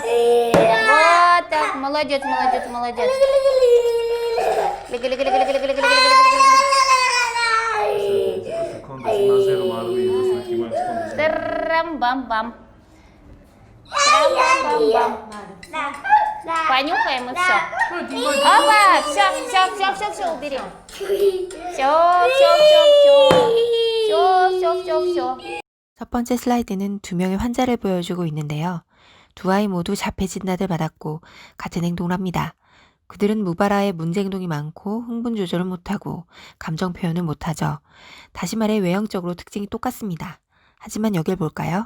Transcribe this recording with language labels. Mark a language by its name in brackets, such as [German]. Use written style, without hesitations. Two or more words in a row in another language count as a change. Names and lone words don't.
[Russian] Вот так. Молодец. Трам-бам-бам. Понюхаем и все. Опа! Все, убери. Все. [Korean] 첫 번째 슬라이드는 두 명의 환자를 보여주고 있는데요. 두 아이 모두 자폐 진단을 받았고 같은 행동을 합니다. 그들은 무발화의 문제 행동이 많고 흥분 조절을 못하고 감정 표현을 못하죠. 다시 말해 외형적으로 특징이 똑같습니다. 하지만 여길 볼까요?